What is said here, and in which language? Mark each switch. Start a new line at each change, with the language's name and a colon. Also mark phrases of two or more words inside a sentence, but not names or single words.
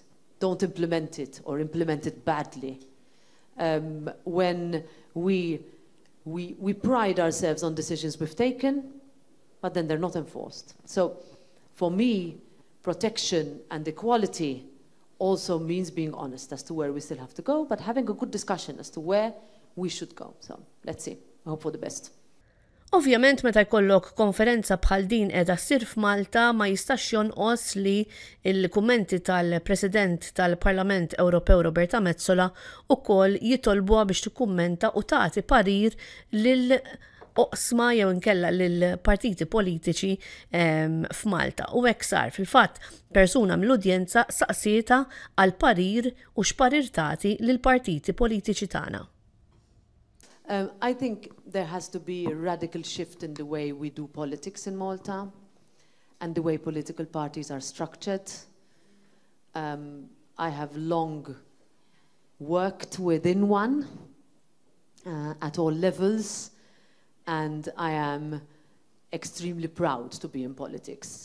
English: Don't implement it, or implement it badly. When we pride ourselves on decisions we've taken, but then they're not enforced. So for me, protection and equality also means being honest as to where we still have to go, but having a good discussion as to where we should go. So let's see. I hope for the best.
Maltese: Ovvjament meta jkollok konferenza bħal din qiegħda ssir f'Malta ma jistax jonqos li l-kummenti tal-President tal-Parlament Ewropew Roberta Metsola wkoll jitolbuha biex tikkummenta u tagħti parir lil oqsma jew inkella lil partiti politiċi f'Malta. U hekk sar fil-fatt persuna mill-udjenza saqsieta għal parir u x'parir tagħti lil partiti politiċi tagħna.
English: I think there has to be a radical shift in the way we do politics in Malta and the way political parties are structured. I have long worked within one at all levels, and I am extremely proud to be in politics.